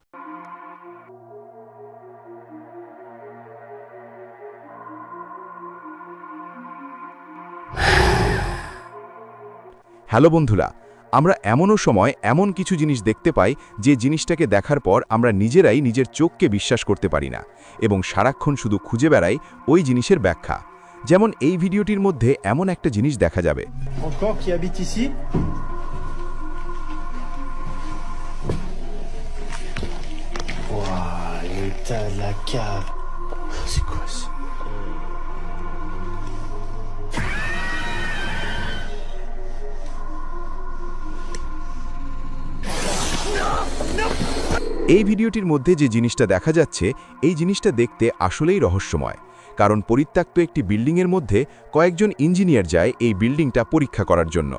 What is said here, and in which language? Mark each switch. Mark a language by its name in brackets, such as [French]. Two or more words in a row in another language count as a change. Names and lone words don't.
[Bangla] হ্যালো বন্ধুরা, আমরা এমনও সময় এমন কিছু জিনিস দেখতে পাই যে জিনিসটাকে দেখার পর আমরা নিজেরাই নিজের চোখকে বিশ্বাস করতে পারি না, এবং সারাক্ষণ শুধু খুঁজে বেড়াই ওই জিনিসের ব্যাখ্যা। যেমন এই ভিডিওটির মধ্যে এমন একটা জিনিস দেখা যাবে। [French] Encore qui habite ici? Waouh, l'état de la cave. C'est quoi ça? [Bangla] এই ভিডিওটির মধ্যে যে জিনিসটা দেখা যাচ্ছে এই জিনিসটা দেখতে আসলেই রহস্যময়, কারণ পরিত্যক্ত একটি বিল্ডিংয়ের মধ্যে কয়েকজন ইঞ্জিনিয়ার যায় এই বিল্ডিংটা পরীক্ষা করার জন্য।